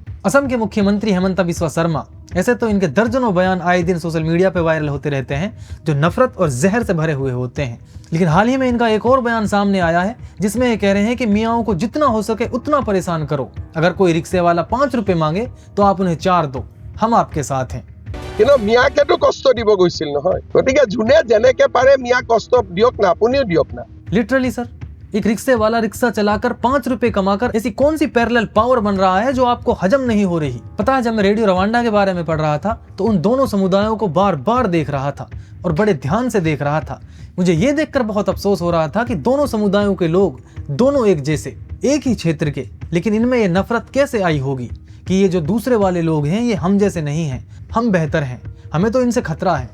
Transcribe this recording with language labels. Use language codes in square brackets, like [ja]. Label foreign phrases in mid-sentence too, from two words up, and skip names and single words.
[hi] असम के मुख्यमंत्री हेमंत बिस्वा शर्मा, ऐसे तो इनके दर्जनों बयान आए दिन [en] social media [hi] पे वायरल होते रहते हैं जो नफरत और जहर से भरे हुए होते हैं। लेकिन हाल ही में इनका एक और बयान सामने आया है जिसमें ये कह रहे हैं कि मियाओं को जितना हो सके उतना परेशान करो। अगर कोई रिक्शे वाला 5 रुपए मांगे तो आप उन्हें 4 दो, हम आपके साथ हैं। [as] কিন্তু মিয়াকেতো কষ্ট দিব গৈছিল নহয়, গতিকে যোনে যেনেকে পাৰে মিয়া কষ্ট দিয়ক না, আপুনিও দিয়ক না। [hi] लिटरली सर, एक रिक्शे वाला रिक्शा चलाकर 5 रुपए कमाकर ऐसी कौन सी [en] parallel power [hi] बन रहा है जो आपको हजम नहीं हो रही। पता है, जब मैं रेडियो रवांडा के बारे में पढ़ रहा था तो उन दोनों समुदायों को बार बार देख रहा था और बड़े ध्यान से देख रहा था। मुझे ये देखकर बहुत अफसोस हो रहा था कि दोनों समुदायों के लोग दोनों एक जैसे, एक ही क्षेत्र के, लेकिन इनमें ये नफरत कैसे आई होगी कि ये जो दूसरे वाले लोग हैं ये हम जैसे नहीं हैं, हम बेहतर हैं, हमें तो इनसे खतरा है।